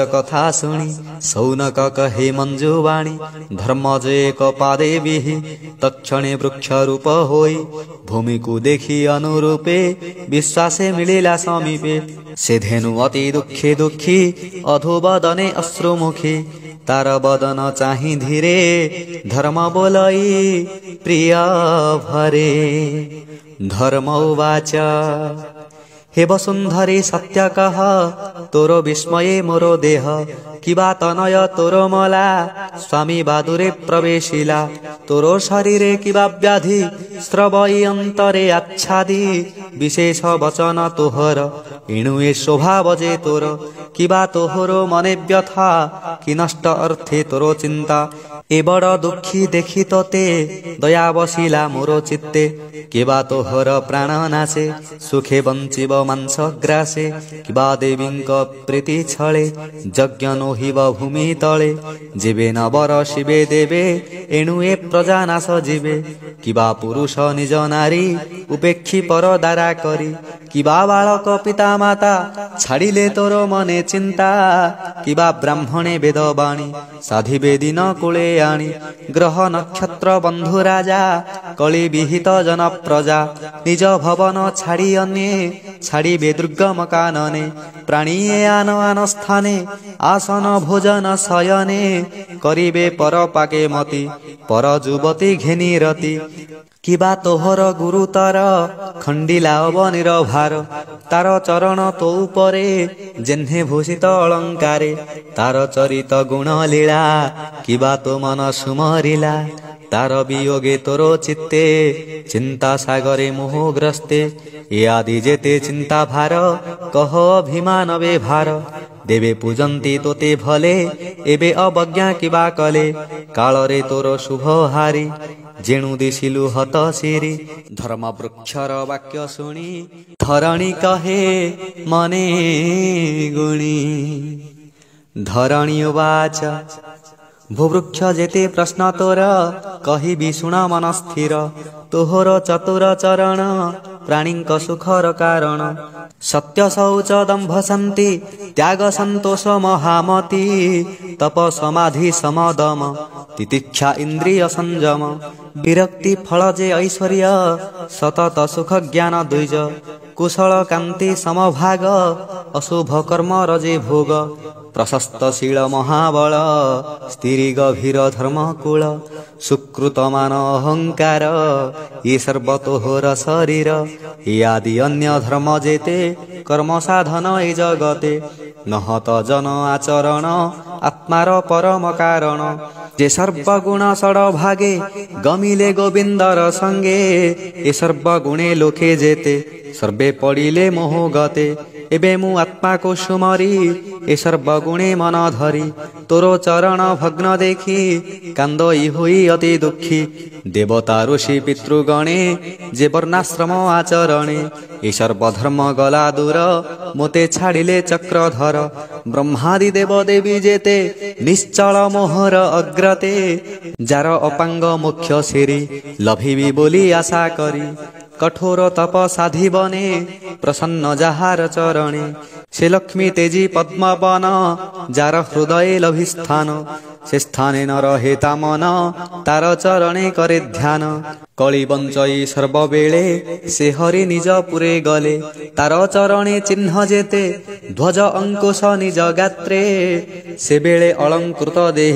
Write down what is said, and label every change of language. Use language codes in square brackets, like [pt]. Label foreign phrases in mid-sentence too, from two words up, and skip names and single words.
[or] କଥା ଶୁଣି ଶୌନକ କହେ ମଞ୍ଜୁବାଣୀ ଧର୍ମ ଯେ ଏକ ପାଦେ ବିହି ତକ୍ଷଣେ ବୃକ୍ଷ ରୂପ ହୋଇ ଭୂମି କୁ ଦେଖି ଅନୁରୂପେ ବିଶ୍ୱାସେ ମିଳିଲା ସମୀପେ ସେ ଧେନୁ ଅତି ଦୁଃଖୀ ଦୁଃଖୀ ଅଧୋବଦନେ ଅଶ୍ରୁମୁଖୀ ତାର ବଦନ ଚାହିଁ ଧୀରେ ଧର୍ମ ବୋଲଇ ପ୍ରିୟ ଭରେ ଧର୍ମ ଉବାଚ ହେ ବସୁନ୍ଧରେ ସତ୍ୟ କହ ତୋର ବିସ୍ମୟେ ମୋର ଦେହ କିବା ତନୟ ତୋର ମଲା ସ୍ୱାମୀ ବାଦୁରେ ପ୍ରବେଶିଲା ତୋର ଶରୀରେ କିବା ବ୍ୟାଧି ସ୍ରବଇ ଅନ୍ତରେ ଆଚ୍ଛାଦି ବିଶେଷ ବଚନ ତୋହର ଇଣୁଏ ସ୍ୱଭାବ ଯେ ତୋର କିବା ତୋହର ମନେ ବ୍ୟଥା କି ନଷ୍ଟ ଅର୍ଥେ ତୋର ଚିନ୍ତା ଏ ବଡ଼ ଦୁଃଖୀ ଦେଖି ତୋତେ ଦୟା ବସିଲା ମୋର ଚିତ୍ତେ କିବା ତୋହର ପ୍ରାଣ ନାଚେ ସୁଖେ ବଞ୍ଚିବ ମାଂସ ଗ୍ରାସେ କିବା ଦେବୀଙ୍କ ପ୍ରୀତି ଛଳେ ଯଜ୍ଞ ନୋହିବ ଭୂମି ତଳେ ଜୀବେ ନ ବର ଶିବେ ଦେବେ ଏଣୁ ଏ ପ୍ରଜା ନାଶ ଜୀବେ କିବା ପୁରୁଷ ନିଜ ନାରୀ ଉପେକ୍ଷି ପର ଦାରା କରି କିବା ବାଳକ ପିତା ମାତା ଛାଡ଼ିଲେ ତୋର ମନେ ଚିନ୍ତା କିବା ବ୍ରାହ୍ମଣେ ବେଦବାଣୀ ସାଧିବେ ଦିନ କୂଳେ ଆଣି ଗ୍ରହ ନକ୍ଷତ୍ର ବନ୍ଧୁ ରାଜା କଳି ବିହିତ ଜନ ପ୍ରଜା ନିଜ ଭବନ ଛାଡ଼ି ଅନ୍ୟେ ଛାଡ଼ିବେ ଦୁର୍ଗମ କାନନେ ପ୍ରାଣୀଏ ଆନ ଆନ ସ୍ଥାନେ ଆସନ ଭୋଜନ ଶୟନେ କରିବେ ପର ପାକେ ମତି ପର ଯୁବତୀ ଘେନି ରତି କିବା ତୋହର ଗୁରୁତର ଖଣ୍ଡିଲା ଅବନୀର ଭାର ତାର ଚରଣ ତୋ ଉପରେ ଯେହ୍ନେ ଭୂଷିତ ଅଳଙ୍କାରେ ତାର ଚରିତ ଗୁଣ ଲୀଳା କିବା ତୋ ମନ ସୁମରିଲା ତାର ବିୟୋଗେ ତୋର ଚିତ୍ତେ ଚିନ୍ତା ସାଗରେ ମୋହଗ୍ରସ୍ତେ ଏ ଆଦି ଯେତେ ଚିନ୍ତା ଭାର କହ ଅଭିମାନ ବେ ଭାର ଦେବେ ପୂଜନ୍ତି ତୋତେ ଭଲେ ଏବେ ଅବଜ୍ଞା କିବା କଲେ କାଳରେ ତୋର ଶୁଭ ହାରି ଯେଣୁ ଦିଶିଲୁ ହତ ସିରୀ ଧର୍ମ ବୃକ୍ଷର ବାକ୍ୟ ଶୁଣି ଧରଣୀ କହେ ମନେ ଗୁଣି ଧରଣୀ ଉବାଚ ଭୂବୃକ୍ଷ ଯେତେ ପ୍ରଶ୍ନ ତୋର କହି ବିଶୁଣ ମନ ସ୍ଥିର ତୋହର ଚତୁର ଚରଣ ପ୍ରାଣୀକ ସୁଖର କାରଣ ସତ୍ୟ ଶୌଚ ଦମ୍ଭ ଶାନ୍ତି ତ୍ୟାଗ ସନ୍ତୋଷ ମହାମତି ତପ ସମାଧି ସମଦମ ତିତିକ୍ଷା ଇନ୍ଦ୍ରିୟ ସଂଯମ ବିରକ୍ତି ଫଳ ଯେ ଐଶ୍ୱର୍ଯ୍ୟ ସତତ ସୁଖ ଜ୍ଞାନ ଦ୍ୱିଜ କୁଶଳ କାନ୍ତି ସମଭାଗ ଅଶୁଭ କର୍ମ ରଜେ ଭୋଗ ପ୍ରଶସ୍ତ ଶୀଳ ମହାବଳ ସ୍ଥିରୀ ଗଭୀର ଧର୍ମକୂଳ ସୁକୃତ ମାନ ଅହଂକାର ଏ ସର୍ବତୋହର ଶରୀର ଏ ଆଦି ଅନ୍ୟ ଧର୍ମ ଯେତେ କର୍ମ ସାଧନ ଏ ଜଗତେ ନହତ ଜନ ଆଚରଣ ଆତ୍ମାର ପରମ କାରଣ ଯେ ସର୍ବଗୁଣ ଷଡ ଭାଗେ ଗମିଲେ ଗୋବିନ୍ଦର ସଙ୍ଗେ ଏ ସର୍ବଗୁଣେ ଲୋକେ ଯେତେ ସର୍ବେ ପଡ଼ିଲେ ମୋହ ଗତେ ଏବେ ମୁଁ ଆତ୍ମା କୁ ସୁମରି ଏ ସର୍ବଗୁଣେ ମନ ଧରି ତୋର ଚରଣ ଭଗ୍ନ ଦେଖି କାନ୍ଦଇ ହୋଇ ଅତି ଦୁଃଖୀ ଦେବତା ଋଷି ପିତୃଗଣେ ଯେ ବର୍ଣ୍ଣାଶ୍ରମ ଆଚରଣେ ଏ ସର୍ବଧର୍ମ ଗଲା ଦୂର ମୋତେ ଛାଡ଼ିଲେ ଚକ୍ରଧର ବ୍ରହ୍ମାଦି ଦେବ ଦେବୀ ଯେତେ ନିଶ୍ଚଳ ମୋହର ଅଗ୍ରତେ ଯାର ଅପାଙ୍ଗ ମୁଖ୍ୟ ସିରୀ ଲଭିବି ବୋଲି ଆଶା କରି କଠୋର ତପ ସାଧିବନେ ପ୍ରସନ୍ନ ଯାହାର ଚରଣେ ସେ ଲକ୍ଷ୍ମୀ ତେଜି ପଦ୍ମ ବୃନ୍ଦାବନ ଯାର ହୃଦয়ে ଲଭିସ୍ଥାନ ସେ ସ୍ଥାନେ ନ ରହେ ତା ମନ ତାର ଚରଣେ କରେ ଧ୍ୟାନ କଳି ବଞ୍ଚଇ ସର୍ବବେଳେ ସେ ହରି ନିଜ ପୁରେ ଗଲେ ତାର ଚରଣେ ଚିହ୍ନ ଯେତେ ଧ୍ୱଜ ଅଙ୍କୁଶ ନିଜ ଗାତ୍ରେ ସେବେଳେ ଅଳଙ୍କୃତ ଦେହି